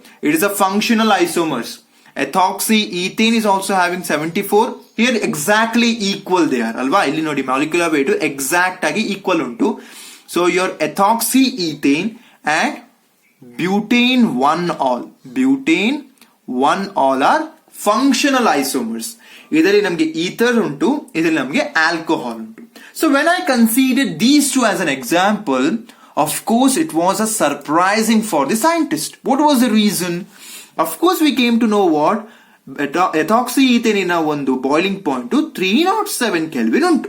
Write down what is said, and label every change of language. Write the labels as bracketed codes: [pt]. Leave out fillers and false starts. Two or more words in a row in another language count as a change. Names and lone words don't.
[en] It is a functional isomers. Ethoxyethane is also having 74. Here exactly equal they are. Alva. [kn] ಇಲ್ಲಿ ನೋಡಿ [en] molecular weight exact agi equal untu. So your ethoxyethane and butane 1-ol. Butane 1-ol are functional isomers. [kn] Idರಲ್ಲಿ ನಮಗೆ ether untu, idರಲ್ಲಿ ನಮಗೆ alcohol untu. [en] So when I considered these two as an example, of course it was a surprising for the scientist. What was the reason? Of course we came to know what? Ethoxyethane in ಒಂದು boiling point to 307 Kelvin untu.